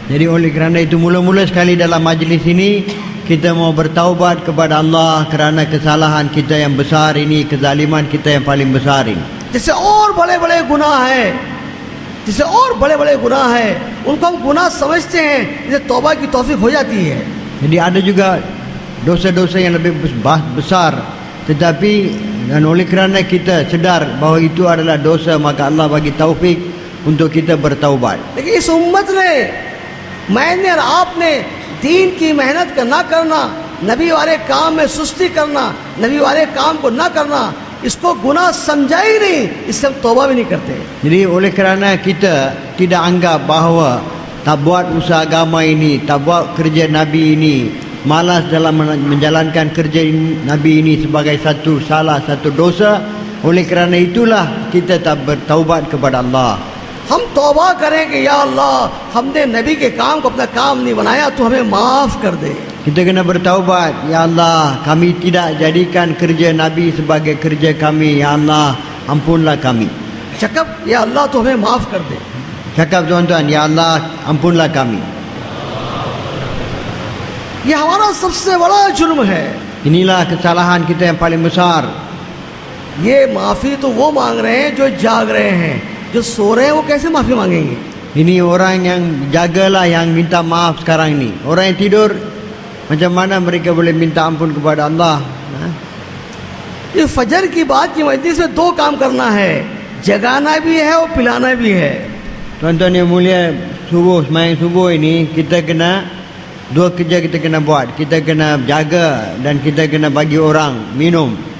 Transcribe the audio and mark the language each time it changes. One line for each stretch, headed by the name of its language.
Malay: Jadi oleh kerana itu mula-mula sekali dalam majlis ini kita mau bertaubat kepada Allah kerana kesalahan kita yang besar ini, kezaliman kita yang paling besar ini.
Hindi: जैसे और बड़े-बड़े गुनाह हैं, जिसे और बड़े-बड़े गुनाह हैं, उनको हम गुनाह समझते हैं, जिसे तौबा की तौफीक हो जाती है।
Malay: Jadi ada juga dosa-dosa yang lebih besar, tetapi dan oleh kerana kita sedar bahawa itu adalah dosa, maka Allah bagi taufik untuk kita bertaubat.
Hindi: लेकिन इस उम्मत ने, मैंने और आपने दीन की मेहनत का ना करना, नबी वाले काम में सुस्ती करना, नबी वाले काम को ना करना, इसको गुनाह समझा ही नहीं, इससे हम तौबा भी नहीं करते।
Malay: Jadi oleh kerana kita tidak anggap bahawa tak buat usaha agama ini, tak buat kerja Nabi ini, malas dalam menjalankan kerja Nabi ini sebagai satu salah, satu dosa, oleh kerana itulah kita tak bertaubat kepada Allah.
Hindi: हम तौबा करें कि या अल्लाह हमने नबी के काम को अपना काम नहीं बनाया, तो हमें माफ़ कर दे।
Malay: Kita kena bertaubat, ya Allah, kami tidak jadikan kerja Nabi sebagai kerja kami, ya Allah, ampunlah kami. चकब
Hindi: या अल्लाह तो हमें माफ़ कर दे।
Malay: Cakap tuan-tuan, ya Allah, ampunlah kami.
Hindi: ये हमारा सबसे बड़ा जुर्म है।
Malay: Inilah kesalahan kita yang paling besar.
Hindi: ये माफ़ी तो वो मांग रहे हैं जो जाग रहे हैं, जो सो रहे हैं वो कैसे माफ़ी मांगेंगे?
Malay: Ini orang yang jagalah yang minta maaf sekarang ni. Orang yang tidur, macam mana mereka boleh minta ampun kepada Allah? Ha?
Hindi: ये फजर की बात की मजलिस में दो काम करना है, जगाना भी है और पिलाना भी है।
Malay: Tuan-tuan yang mulia, semayang subuh ini kita kena dua kerja kita kena buat. Kita kena jaga dan kita kena bagi orang minum.